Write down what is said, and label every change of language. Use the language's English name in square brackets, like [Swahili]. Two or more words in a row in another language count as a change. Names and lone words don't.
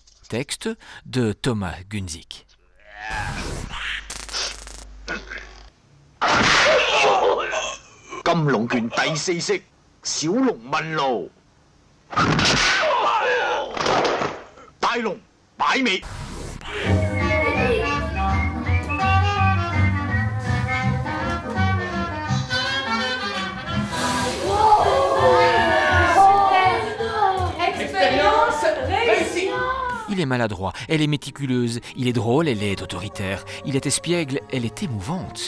[French] Texte de Thomas Gunzig. [Chinese] 金龍拳第4式，小龍問路，大龍擺尾。 [French] Il est maladroit, elle est méticuleuse, il est drôle, elle est autoritaire, il est espiègle, elle est émouvante.